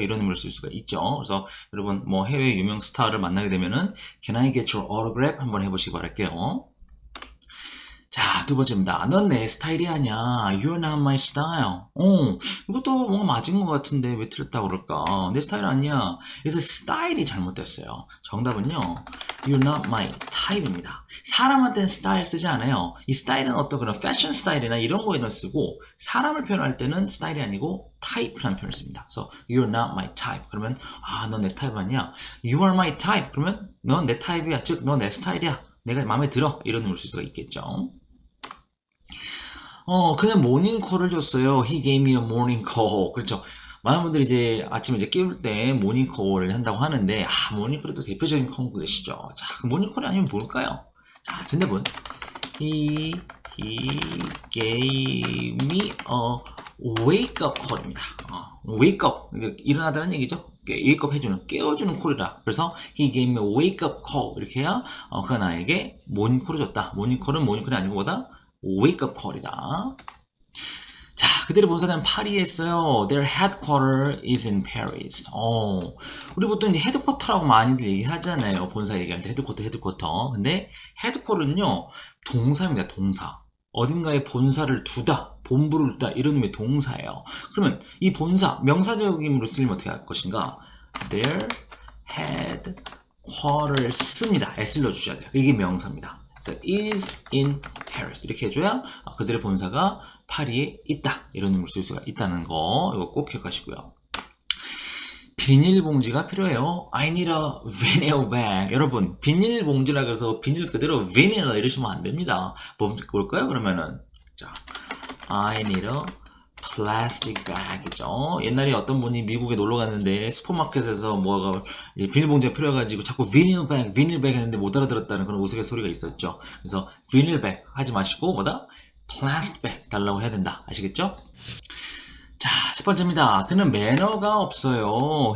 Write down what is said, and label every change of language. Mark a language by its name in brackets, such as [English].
[Korean] 이런 의미를 쓸 수가 있죠. 그래서 여러분 해외 유명 스타를 만나게 되면은 [English] Can I get your autograph? [Korean] 한번 해보시기 바랄게요. 자, 두 두 번째입니다. 넌 내 스타일이 아니야. [English] You're not my style. [Korean] 이것도 뭔가 맞은 것 같은데 왜 틀렸다고 그럴까? 내 스타일 아니야. 그래서 스타일이 잘못됐어요. 정답은요. [English] You're not my type입니다. [Korean] 사람한테는 스타일 쓰지 않아요. 이 스타일은 어떤 그런 패션 스타일이나 이런 거에다 쓰고 사람을 표현할 때는 스타일이 아니고 타입이라는 표현을 씁니다. [English] 그래서 You're not my type. [Korean] 그러면 넌 내 타입 아니야. [English] You are my type. [Korean] 그러면 넌 내 타입이야. 즉, 넌 내 스타일이야. 내가 마음에 들어. 이런 의미로 쓸 수가 있겠죠. 그냥 모닝콜을 줬어요. [English] He gave me a morning call. [Korean] 그렇죠. 많은 분들이 이제 아침에 이제 깨울 때 모닝콜을 한다고 하는데, 모닝콜이 또 대표적인 콩글리시죠. 자, 그 모닝콜이 아니면 뭘까요? 자, 정답은 [English] He gave me a wake up call입니다. [Korean] wake up. 일어나다는 얘기죠. wake up 해주는, 깨워주는 콜이라. 그래서 [English] he gave me a wake up call. [Korean] 이렇게 해야 그가 나에게 모닝콜을 줬다. 모닝콜은 모닝콜이 아니고 뭐다? [English] wake up call이다. [Korean] 자, 그들의 본사는 파리에 있어요. [English] Their headquarter is in Paris. [Korean] 우리 보통 이제 헤드쿼터라고 많이들 얘기하잖아요. 본사 얘기할 때 헤드쿼터. 근데 헤드쿼터는요, 동사입니다. 동사. 어딘가에 본사를 두다, 본부를 두다, 이런 의미의 동사예요. 그러면 이 본사, 명사적임으로 쓰려면 어떻게 할 것인가? [English] Their headquarters입니다. [Korean] S를 넣어주셔야 돼요. 이게 명사입니다. 그래서 [English] is in Paris. [Korean] 이렇게 해줘야 그들의 본사가 파리에 있다. 이런 의미로 쓸 수가 있다는 거, 이거 꼭 기억하시고요. 비닐봉지가 필요해요. [English] I need a vinyl bag. [Korean] 여러분, 비닐봉지라 그래서 비닐 그대로 vinyl 이러시면 안 됩니다. 뭘까요? 그러면은, 자, [English] I need a plastic bag이죠. [Korean] 옛날에 어떤 분이 미국에 놀러 갔는데 슈퍼마켓에서 뭐가 비닐봉지가 필요해가지고 자꾸 vinyl bag 했는데 못 알아들었다는 그런 우스갯소리가 있었죠. 그래서 vinyl bag 하지 마시고 뭐다? plastic bag 달라고 해야 된다. 아시겠죠? 자, 첫 번째입니다. 그는 매너가 없어요.